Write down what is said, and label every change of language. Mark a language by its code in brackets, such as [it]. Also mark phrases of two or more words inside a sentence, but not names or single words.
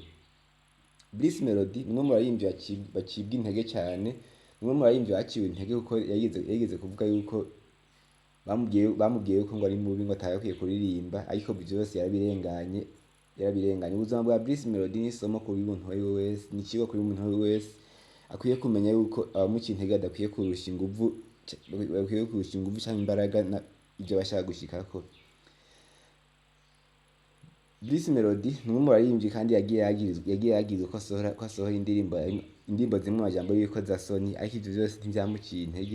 [rn] Bruce Melodie ni umwe mu baririmbyi bacibwa intege cyane nimwe mu baririmbyi baciwe intege kuko yigeze kuvuga yuko bamubwiye yuko ngo ari mubi ngo atagakwiye kuririmba, ariko byose yarabirenganye. Ubuzima bwa Bruce Melodie ni isomo kuri umuntu uwo ari we wese, ni ikigo kuri umuntu uwo ari we wese akwiye kumenya yuko abamuciye intege badakwiye kurusha inguvu cyangwa imbaraga ibyo bashaka gushikako. Bruce Melodie ni umwe mu baririmbyi kandi yagiye yagirizwa ko asohora indirimbo zimwe amajambo y'urukozasoni, ariko ivyo vyose ntivyamuciye intege.